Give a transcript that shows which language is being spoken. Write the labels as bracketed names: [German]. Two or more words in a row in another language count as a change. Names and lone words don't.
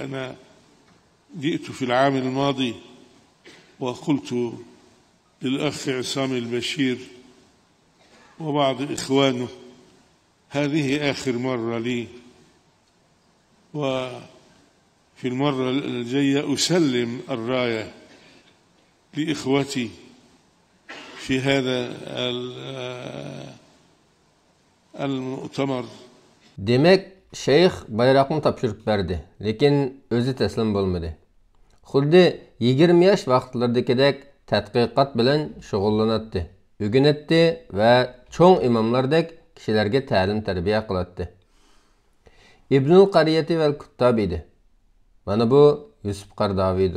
[Arabic] أنا جئت في العام الماضي وقلت للأخ عصام البشير وبعض إخوانه هذه آخر مرة لي، وفي المرة الجاية أسلم الراية لإخوتي في هذا المؤتمر. [Uzbek] Demek Şeyh bayrakını tapşırıp verdi, lekin özü teslim bo'lmadi. Xuddi 20 yosh vaqtlaridagidek tadqiqot bilan shug'ullanadi, o'rganadi va cho'ng imomlardek kishilarga ta'lim tarbiya qiladi. Ibnul Qariyati vel Kuttab edi. Mana bu Yusuf Qaradavidir.